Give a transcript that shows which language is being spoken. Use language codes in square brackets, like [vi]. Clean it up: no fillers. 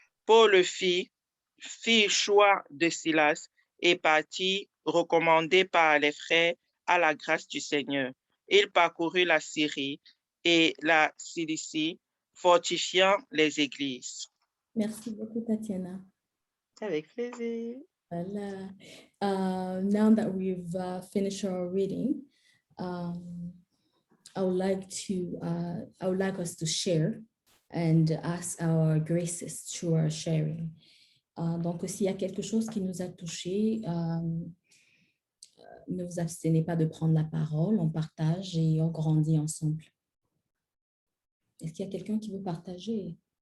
[fr] Paul fit choix de Silas et partit, recommandé par les frères à la grâce du Seigneur. Il parcourut la Syrie et la Cilicie, fortifiant les églises. Merci beaucoup, Tatiana. Avec plaisir. Voilà. [en] Now that we've finished our reading, I would like us to share and ask our graces through our sharing. [fr] Donc, s'il y a quelque chose qui nous a touchés, ne vous abstenez pas de prendre la parole, on partage et on grandit ensemble. Est-ce qu'il y a quelqu'un qui veut partager?